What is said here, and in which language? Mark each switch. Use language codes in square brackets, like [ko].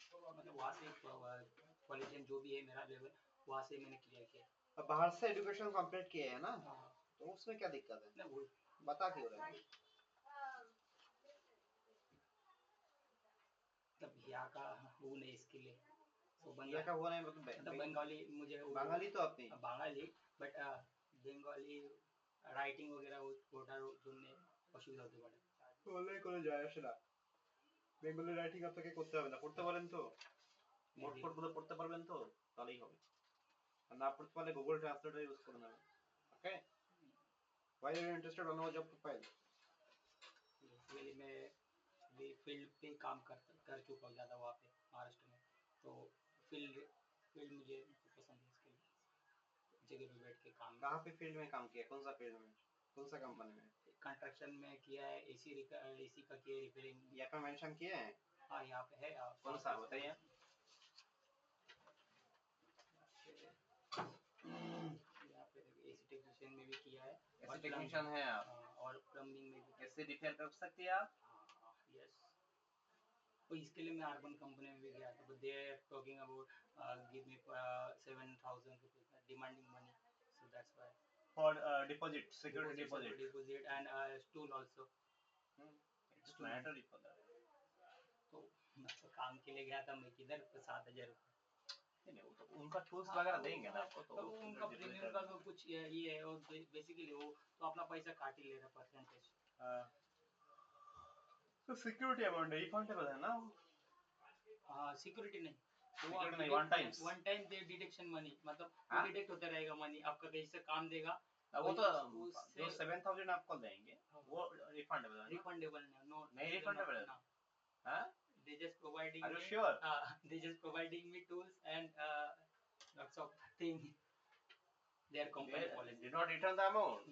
[hi] मतलब वहाँ से कॉलेज जो भी है मेरा लेवल वहाँ से मैंने क्लियर किया। अब बाहर से एजुकेशन कंप्लीट किए है ना, हाँ, तो उसमें क्या दिक्कत है? ना वो बता क्यों रहे हैं? मतलब यहाँ का वो नहीं इसके लिए तो ये का वो नहीं मतलब मतलब बंगाली मुझे वो बंगाली तो अपनी [bn] বাঙালি বাট বেঙ্গলি রাইটিং वगैरह ওটার জন্য অসুবিধা হতে পারে। বলে কোনো যায় আসে না, বেঙ্গলি রাইটিং আপনাকে করতে হবে না, পড়তে পারেন তো, নোট [en] Maybe. [bn] ফোট গুলো পড়তে পারবেন তো, তাহলেই হবে। আর না পড়তে পারলে গুগল ট্রান্সলেটর ইউজ করে নেবেন। [en] Okay, why are you interested on our job profile? [hi] Basically मैं भी फील्ड पे काम कर चुका हूँ ज़्यादा वहाँ पे महाराष्ट्र में, तो फील्ड फील्ड मुझे पसंद है इसके लिए जगह पे बैठ के काम। कहाँ पे फील्ड में काम किया, कौन सा फील्ड में, कौन सा कंपनी में? कंस्ट्रक्शन में किया है, एसी का किया रिपेयरिंग। यहाँ पे मेंशन किए हैं? हाँ यहाँ पे है। कौन सा बताइए? यहाँ पे एसी टेक्नीशियन में भी किया है। एसी टेक्नीशियन है आप? और प्लम्बिंग में भी। एसी रिपेयर कर सकते हैं आप? यस। [en] तो इसके लिए मैं अर्बन कंपनी में भी गया था, but they are talking about give me 7,000 rupees demanding money, so that's why. For deposit, security deposit and stool also. It's mandatory for that. [hi] तो मतलब काम के लिए गया था मैं, किधर 7,000 रुपये। नहीं वो तो उनका टूल्स वगैरह देंगे ना आपको, तो उनका प्रीमियम का तो कुछ ये है, और बेसिकली वो तो अपना पैसा काट ही ले रहा परसेंटेज। तो सिक्योरिटी अमाउंट रिफंडेबल है ना? हाँ सिक्योरिटी नहीं, सिक्योरिटी नहीं, वन टाइम दे डिडक्शन मनी, मतलब डिडक्ट होता रहेगा मनी, आपका कैसे काम देगा वो तो जो 7,000 आपको देंगे वो रिफंडेबल है, रिफंडेबल नहीं रिफंडेबल है। हाँ, [en] they just providing Are you me, sure? they just providing me tools and lots of things. Their company policy. Did not return the amount?